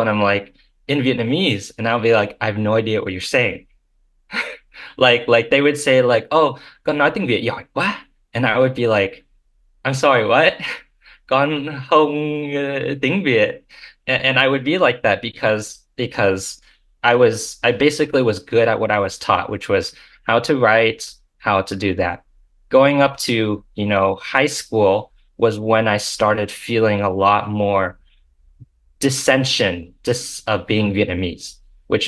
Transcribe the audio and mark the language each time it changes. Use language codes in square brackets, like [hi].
[en] And I'm like, in Vietnamese. And I'll be like, I have no idea what you're saying. Like they would say like, oh, [vi] con nói tiếng Việt giỏi quá. [en] And I would be like, I'm sorry, what? [vi] Con không tiếng Việt. [en] And I would be like that because I basically was good at what I was taught, which was how to write, how to do that. Going up to, high school was when I started feeling a lot more dissension dis of being Vietnamese, which